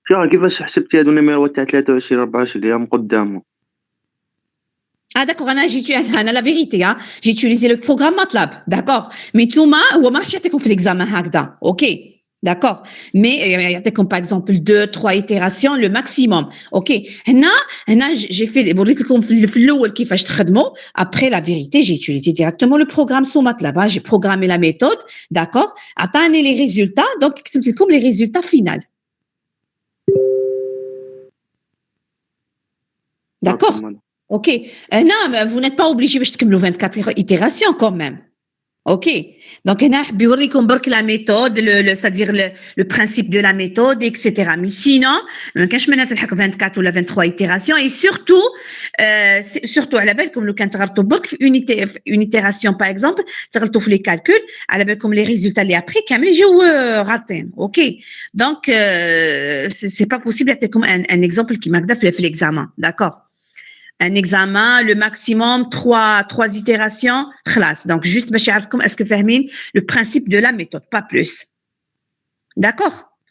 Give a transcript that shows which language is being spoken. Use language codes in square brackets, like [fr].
[ar] كيفاش حسبتي هادو النيميروات تاع 23 24 اللي هم قدامهم؟ [fr] d'accord, أنا la vérité, hein, j'ai utilisé le programme MATLAB, d'accord, mais نتوما هو ما راحش يعطيكم في l'examen هكذا, ok. d'accord, mais comme par exemple 2 3 itérations le maximum. [ar] OK, هنا j'ai fait وريت لكم في الاول كيفاش تخدموا. [fr] Après la vérité, j'ai utilisé directement le programme sous MATLAB, j'ai programmé la méthode, d'accord, عطاني les résultats, donc كتبت لكم les résultats final. D'accord. OK. Non, vous n'êtes pas obligé باش تكملوا 24 itérations quand même. OK. Donc هنا حاب يوريكم برك la méthode, c'est-à-dire le principe de la méthode, etc. Mais sinon, ما كانش منها تلحق 24 ولا 23 itérations et surtout على بالكم لو كان تغلطوا برك في une itération par exemple, تغلطوا في les calculs, على بالكم les résultats اللي après كامل يجيو غالطين. OK. Donc c'est pas possible نعطيكم un exemple كيما هكذا في l'examen. D'accord. Un examen, le maximum, trois itérations, خلاص. Donc, juste, est-ce que فاهمين le principe de la méthode, pas plus. D'accord?